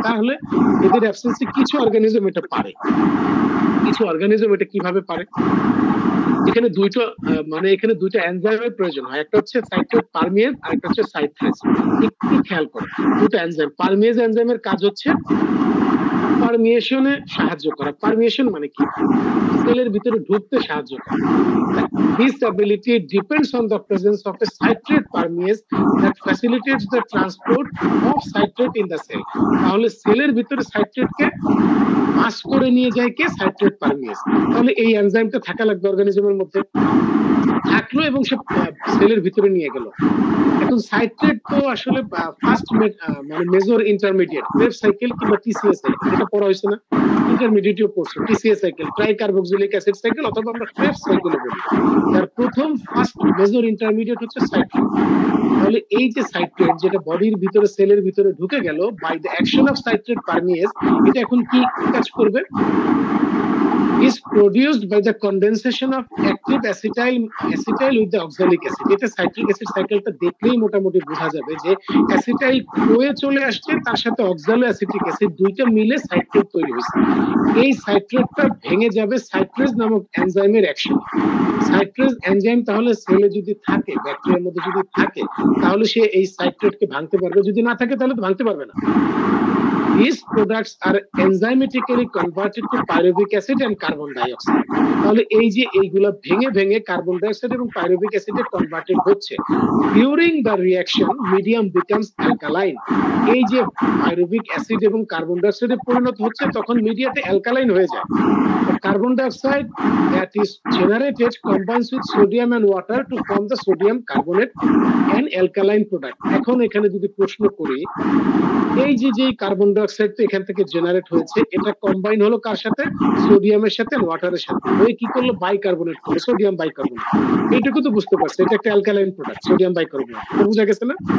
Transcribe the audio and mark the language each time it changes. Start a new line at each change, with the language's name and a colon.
Bangla: তাহলে এদের অ্যাবসেন্সে কিছু অর্গানিজম এটা পারে। কিছু অর্গানিজম এটা কিভাবে পারে? এখানে দুইটা এনজাইমের প্রয়োজন হয়। একটা হচ্ছে সাইট্রেট পারমিয়েজ আর একটা হচ্ছে সাইট্রেস। একটু খেয়াল করো, দুটো এনজাইম। পারমিয়েজ এনজাইমের কাজ হচ্ছে পারমিয়েশনে সাহায্য করা। পারমিয়েশন মানে কি? সেলের ভিতরে ঢুকতে সাহায্য করা।
English: This ability depends on the presence of a citrate permease that facilitates the transport of citrate in the cell.
Bangla: তাহলে সেলের ভিতরে সাইট্রেটকে পাস করে নিয়ে যায় কে? সাইট্রেট পারমিয়েজ। তাহলে এই এনজাইমটা থাকা লাগবে অর্গানিজমের মধ্যে, থাকলো এবং সে সেলের ভিতরে নিয়ে গেল। এখন সাইট্রেট তো আসলে ফার্স্ট মানে মেজর ইন্টারমিডিয়েট ক্রেব সাইকেল কিংবা টিসিএস সাইকেল, এটা পড়া হয়েছে না? ইন্টারমিডিয়েটও পড়ছে। টিসিএস সাইকেল, ট্রাইকার্বক্সিলিক অ্যাসিড সাইকেল, অথবা আমরা ক্রেব সাইকেল বলি। তার প্রথম ফার্স্ট মেজর ইন্টারমিডিয়েট হচ্ছে সাইট্রেট। তাহলে এই যে সাইট্রেট যেটা বডির ভিতরে সেলের ভিতরে ঢুকে গেল
English: by the action of citrate permease,
Bangla: এটা এখন কি কাজ করবে?
English: is produced by the condensation of active acetyl with the oxalic acid.
Bangla: এটা সাইট্রিক অ্যাসিড সাইকেলটা দেখলেই মোটামুটি বোঝা যাবে যে অ্যাসিটাইল কোয়ে চলে আসছে, তার সাথে অক্সালো অ্যাসিটিক অ্যাসিড দুইটা মিলে সাইট্রেট তৈরি হয়েছে। এই সাইট্রেটটা ভেঙে যাবে সাইট্রেজ নামক এনজাইমের অ্যাকশন। সাইট্রেজ এনজাইম তাহলে সেলে যদি থাকে, ব্যাকটেরিয়ার মধ্যে যদি থাকে, তাহলে সে এই সাইট্রেটকে ভাঙতে পারবে, যদি না থাকে তাহলে তো ভাঙতে পারবে না।
English: These products are enzymatically converted to pyruvic acid and carbon dioxide.
Bangla: তাহলে এই যে এইগুলা ভেঙে ভেঙে কার্বন ডাইঅক্সাইড এবং পাইরুভিক অ্যাসিডে কনভার্টেড হচ্ছে।
English: During the reaction medium becomes alkaline.
Bangla: এই যে পাইরুভিক অ্যাসিড এবং কার্বন ডাইঅক্সাইডে পরিণত হচ্ছে, তখন মিডিয়াতে অ্যালকালাইন হয়ে যায়।
English: Carbon dioxide that is generated combines with sodium and water to form the sodium carbonate and alkaline product.
Bangla: এখন এখানে যদি প্রশ্ন করি, এই যে কার্বন ডাইঅক্সাইড তো এখান থেকে জেনারেট হয়েছে, এটা কম্বাইন হলো কার সাথে? সোডিয়ামের সাথে, ওয়াটারের সাথে। ওই কি করলো? বাইকার্বনেট করলো, সোডিয়াম বাইকার্বনেট। এইটুকু তো বুঝতে পারছে, এটা একটা অ্যালকালাইন প্রোডাক্ট, সোডিয়াম বাইকার্বনেট। এটা বুঝা গেছে না?